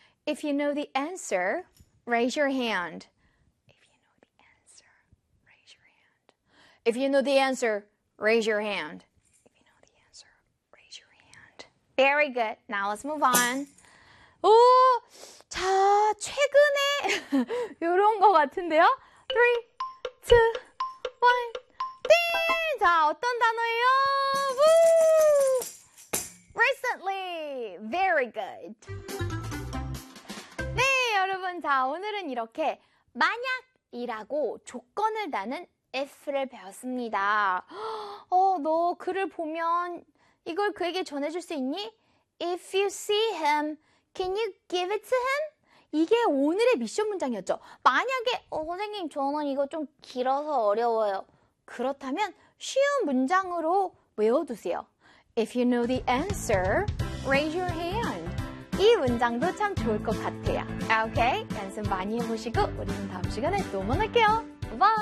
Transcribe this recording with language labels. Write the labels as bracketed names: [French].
[English] If you know the answer, raise your hand. If you know the answer, raise your hand. If you know the answer, raise your hand. If you know the answer, raise your hand. Very good. Now let's move on. [Korean] 오, 자, 최근에 이런 거 같은데요? 3, 2, 1, 띵! 자, 어떤 단어예요? Woo! [English] Recently. Very good. [Korean] 여러분, 자, 오늘은 이렇게 만약이라고 조건을 다는 if를 배웠습니다. 어, 너 그를 보면 이걸 그에게 전해줄 수 있니? [English] If you see him, can you give it to him? [Korean] 이게 오늘의 미션 문장이었죠. 만약에 어, 선생님, 저는 이거 좀 길어서 어려워요. 그렇다면 쉬운 문장으로 외워두세요. [English] If you know the answer, raise your hand. [Korean] 이 문장도 참 좋을 것 같아요. 오케이, 연습 많이 해보시고 우리는 다음 시간에 또 만날게요. 바이바이.